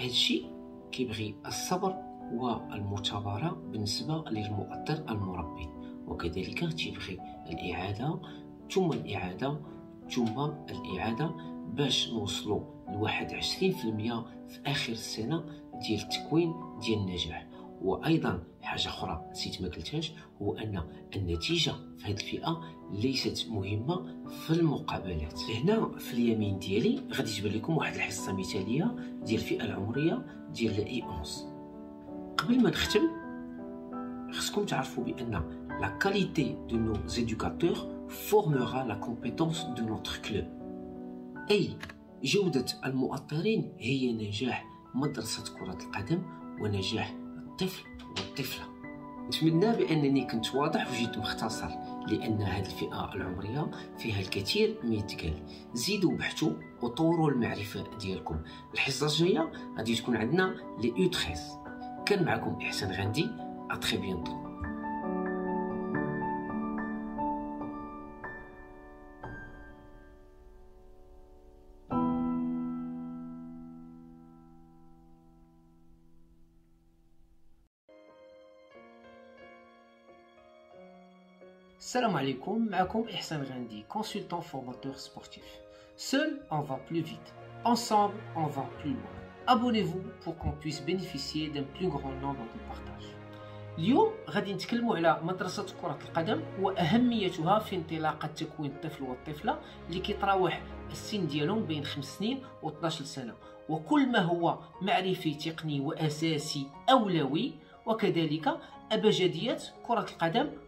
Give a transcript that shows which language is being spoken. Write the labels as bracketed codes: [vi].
[ar] هذا الشيء كيبغي الصبر والمثابره بالنسبه للمؤطر المربي، وكذلك تيبغي الاعاده ثم الاعاده ثم الاعاده باش نوصلوا ل 21% في اخر السنه ديال التكوين ديال النجاح. وايضا حاجه اخرى نسيت ما قلتهاش، هو ان النتيجه في هذه الفئه ليست مهمه في المقابلات. هنا في اليمين ديالي غادي تبان لكم واحد الحصه مثاليه ديال الفئه العمريه ديال اي 11. قبل ما نختم خصكم تعرفوا بان [fr] la qualité de nos éducateurs formera la compétence de notre club. [ar] أي جودة المؤطرين هي نجاح مدرسة كرة القدم ونجاح الطفل والطفلة. نتمنى بأنني كنت واضح وجيت مختصر، لأن هذه الفئة العمرية فيها الكثير ما يتقال. زيدوا بحثوا وطوروا المعرفة ديالكم. الحصة الجاية غادي تكون عندنا لي U13. كان معكم إحسان غاندي، [fr] أتري بيانتو. [ar] Salam alaikum, معكم إحسان غاندي, [fr] consultant formateur sportif. Seul, on va plus vite. Ensemble, on va plus loin. Abonnez-vous pour qu'on puisse bénéficier d'un plus grand nombre de partages. [ar] اليوم غادي نتكلموا على مدرسة كرة القدم وأهميتها في انطلاقة تكوين الطفل والطفلة اللي كيتراوح السن ديالهم بين 5 سنين و 12 سنة، وكل ما هو معرفي تقني وأساسي أولوي، وكذلك أبجديات كرة القدم